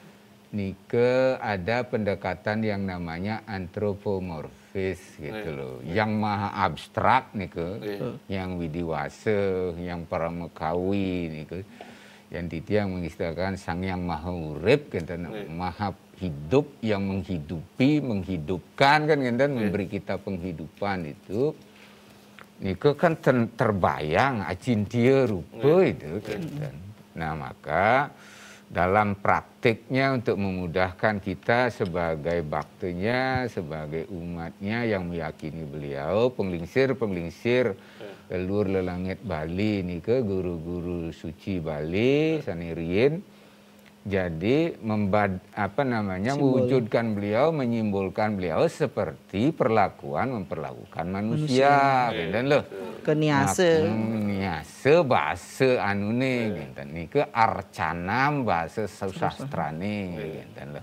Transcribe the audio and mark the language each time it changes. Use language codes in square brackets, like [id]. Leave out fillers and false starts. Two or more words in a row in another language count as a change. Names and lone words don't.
[id] Nike ada pendekatan yang namanya antropomorfis gitu loh, yang maha abstrak nike, yang widiwase, yang paramekawi nike, yang Titiang mengistilahkan sang yang maha urip gitu, maha hidup yang menghidupi, menghidupkan kan dan memberi kita penghidupan itu. Niko kan terbayang acintia rupa itu kan. Nah maka dalam praktiknya untuk memudahkan kita sebagai baktinya, sebagai umatnya yang meyakini beliau, [ban] penglingsir leluhur lelangit Bali niko guru-guru suci Bali sanirien. [id] jadi mewujudkan beliau, menyimbolkan beliau seperti memperlakukan manusia. Gitu loh. [ban] Keniase. Niase bahasa anune gitu. Nike arcanam bahasa sastrane gitu loh.